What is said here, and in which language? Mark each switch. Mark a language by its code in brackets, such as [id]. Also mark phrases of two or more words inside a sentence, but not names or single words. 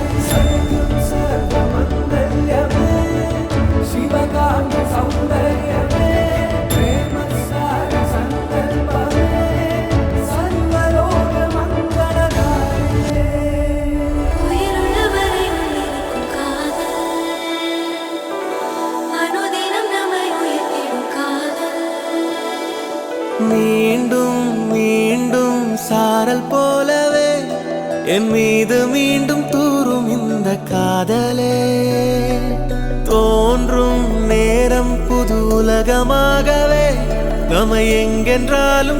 [ml] സത്യം സർവമംഗല്യമേ ശിവകാമി സൗന്ദര്യമേ പ്രേമസാര സങ്കൽപമേ സർവലോക മംഗളധാരേ. [ta] மீண்டும் மீண்டும் சாரல் போலவே என் மீது மீண்டும் தூரும் இந்த காதலே தோன்றும் நேரம் புது உலகமாகவே நம்மை எங்கென்றாலும்